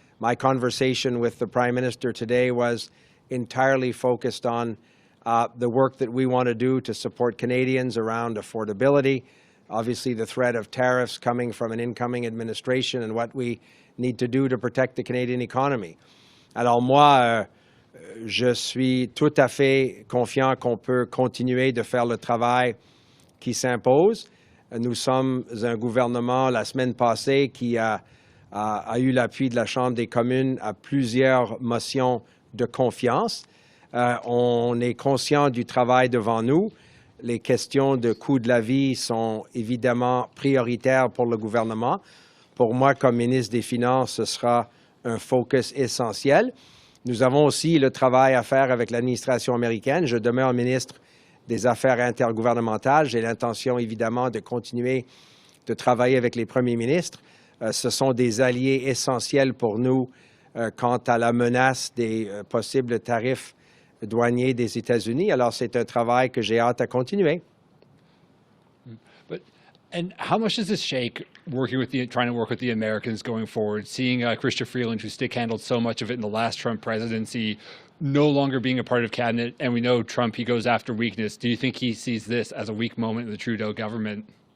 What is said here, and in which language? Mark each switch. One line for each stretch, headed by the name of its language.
English: My conversation with the Prime Minister today was entirely focused on the work that we want to do to support Canadians around affordability, obviously the threat of tariffs coming from an incoming administration, and what we need to do to protect the Canadian economy.
French: Alors moi, je suis tout à fait confiant qu'on peut continuer de faire le travail qui s'impose. Nous sommes un gouvernement, la semaine passée, qui a eu l'appui de la Chambre des communes à plusieurs motions de confiance. On est conscient du travail devant nous. Les questions de coût de la vie sont évidemment prioritaires pour le gouvernement. Pour moi, comme ministre des Finances, ce sera un focus essentiel. Nous avons aussi le travail à faire avec l'administration américaine. Je demeure ministre des Affaires intergouvernementales. J'ai l'intention, évidemment, de continuer de travailler avec les premiers ministres. Ce sont des alliés essentiels pour nous quant à la menace des possibles tarifs douaniers des États-Unis. Alors, c'est un travail que j'ai hâte à continuer.
English: And how much does this shake trying to work with the Americans going forward, seeing Chrystia Freeland, who stick-handled so much of it in the last Trump presidency, no longer being a part of cabinet, and we know Trump, he goes after weakness. Do you think he sees this as a weak moment in the Trudeau government?